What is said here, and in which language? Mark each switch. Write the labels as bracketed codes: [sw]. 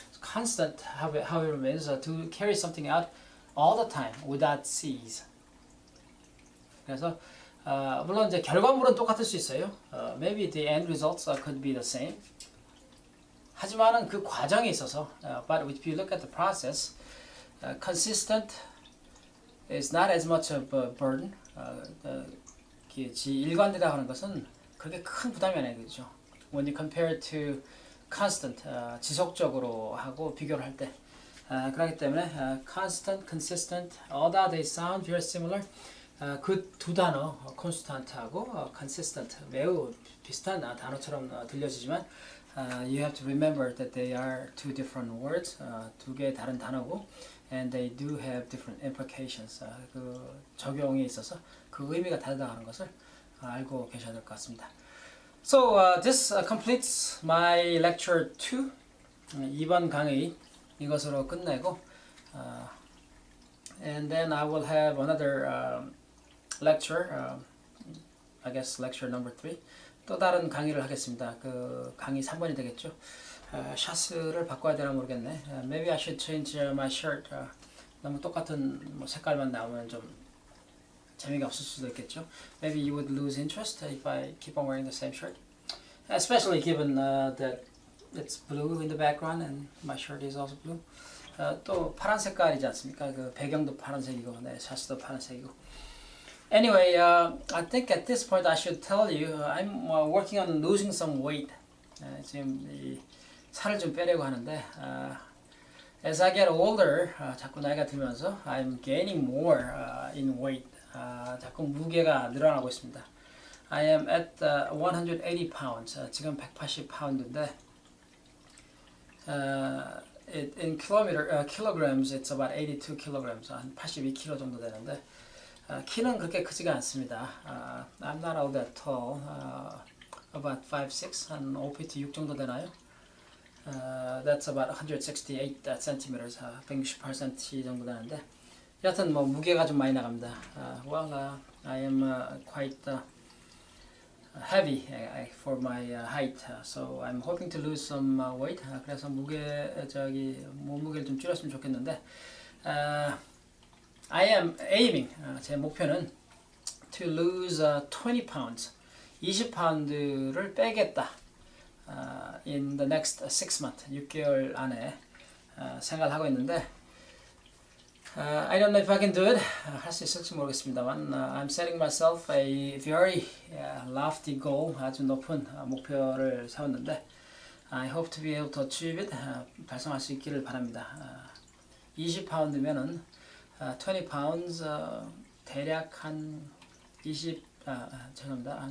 [en] Constant, however, means to carry something out all the time without cease. [ko] 그래서 물론 이제 결과물은 똑같을 수 있어요. [en] Maybe the end results could be the same. [ko] 하지만은 그 과정에 있어서, [en] but if you look at the process, consistent is not as much of a burden. [ko] 일관되다 하는 것은 그렇게 큰 부담이 아니죠. [en] When you compare it to constant, [ko] 지속적으로 하고 비교를 할 때. 그렇기 때문에 [en] constant, consistent, although they sound very similar, [ko] 그 두 단어, constant하고 consistent 매우 비슷한 단어처럼 들려지지만 [en] you have to remember that they are two different words, [ko] 두 개의 다른 단어고 [en] and they do have different implications. [ko] 그 적용에 있어서 그 의미가 다르다는 것을 알고 계셔야 될 것 같습니다. [en] So this completes my lecture 2. [ko] 2번 강의 이것으로 끝내고 [en] and then I will have another lecture, I guess lecture number 3. [ko] 또 다른 강의를 하겠습니다. 그 강의 3번이 되겠죠. [en] 샷을 바꿔야 되나 모르겠네. Maybe I should change my shirt. [ko] 너무 똑같은 색깔만 나오면 좀 재미가 없을 수도 있겠죠. [en] Maybe you would lose interest if I keep on wearing the same shirt. Especially given that it's blue in the background and my shirt is also blue. [ko] 또 파란 색깔이지 않습니까? 그 배경도 파란색이고, 네, 샷도 파란색이고. [en] Anyway, I think at this point I should tell you I'm working on losing some weight. [ko] 지금 이 살을 좀 빼려고 하는데 [en] as I get older, [ko] 자꾸 나이가 들면서 [en] I'm gaining more in weight. [ko] 자꾸 무게가 늘어나고 있습니다. [en] I am at 180 pounds. [ko] 지금 180파운드인데 [en] in kilograms it's about 82 kilograms. [ko] 한 82kg 정도 되는데 키는 그렇게 크지가 않습니다. [en] I'm not all that tall. About 5'6", [ko] 한 5feet 6 정도 되나요? [en] That's about 168 centimeters, [ko] 168cm 정도 되는데 여하튼 뭐 무게가 좀 많이 나갑니다. [en] Well, I am quite heavy for my height, so I'm hoping to lose some weight. [ko] 그래서 몸무게를 좀 줄였으면 좋겠는데 [en] I am aiming, [ko] 제 목표는 [en] to lose 20 pounds, [ko] 20파운드를 빼겠다. [en] In the next 6 months, [ko] 6개월 안에 생각을 하고 있는데 [en] I don't know if I can do it. [ko] 할 수 있을지 모르겠습니다만 [en] I'm setting myself a very lofty goal, [ko] 아주 높은 목표를 세웠는데 [en] I hope to be able to achieve it. [ko] 달성할 수 있기를 바랍니다. 20파운드면은 20 pounds 대략 한 20 죄송합니다.